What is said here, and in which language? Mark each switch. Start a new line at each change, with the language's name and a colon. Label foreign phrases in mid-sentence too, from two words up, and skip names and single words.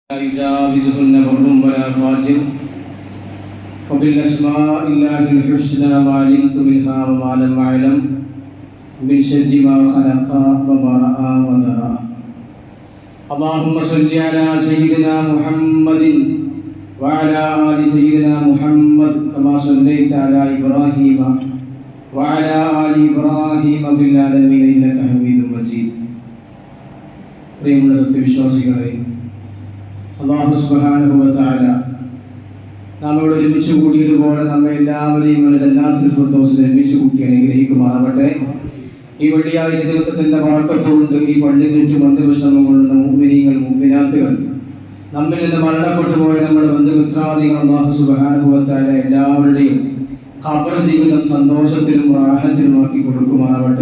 Arabic: يجاوزهن بر ولا فاجر وبالأسماء الله الحسنى ما علمت منها وما لم أعلم من شر ما خلق وما رأى ودرى. اللهم صل على سيدنا محمد وعلى آل سيدنا محمد كما صليت على إبراهيم وعلى آل إبراهيم في العالمين إنك حميد مجيد.
Malayalam: പ്രിയമുള്ള സത്യവിശ്വാസികളെ,
Arabic: الله سبحانه وتعالى
Malayalam: നാം ഇവിടെ ഒരുമിച്ച് കൂടിയതുപോലെ നമ്മെ എല്ലാവരെയും ജന്നാത്തുൽ ഫിർദൗസിൽ ഒരുമിച്ച് കൂട്ടി അനുഗ്രഹിക്കുമാറാവട്ടെ. ഈ വെള്ളിയാഴ്ച ദിവസത്തിന്റെ ബറക്കത്തുകൊണ്ട് ഈ പള്ളിക്ക് ചുറ്റും ബന്ധുവിശ്രമം കൊള്ളുന്ന മുഅ്മിനീങ്ങൾ മുഅ്മിനാത്തുകൾ, നമ്മിൽ നിന്ന് മരണപ്പെട്ടു പോയ നമ്മുടെ ബന്ധുമിത്രാദികൾ
Arabic: الله سبحانه وتعالى
Malayalam: എല്ലാവരുടെയും ഖബർ ജീവിതം സന്തോഷത്തിലും റാഹത്തിലുമാക്കി കൊടുക്കുമാറാവട്ടെ.